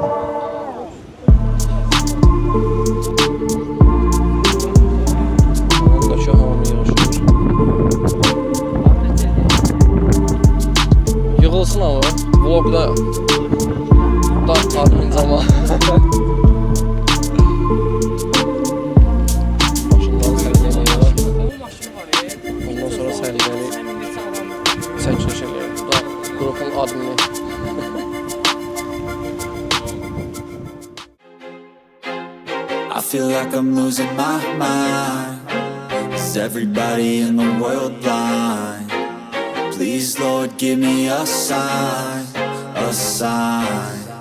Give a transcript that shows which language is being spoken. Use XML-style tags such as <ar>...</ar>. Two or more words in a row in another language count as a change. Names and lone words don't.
<az>Yığılsın ama vlogda da admin zaman. Başından səliqəli. Ondan sonra səliqəli çəkiliş eləyək. Bu da qrupun admini.</az> <en>I feel like I'm losing my mind. Is everybody in the world blind? Please, Lord, give me a sign, a sign.</en>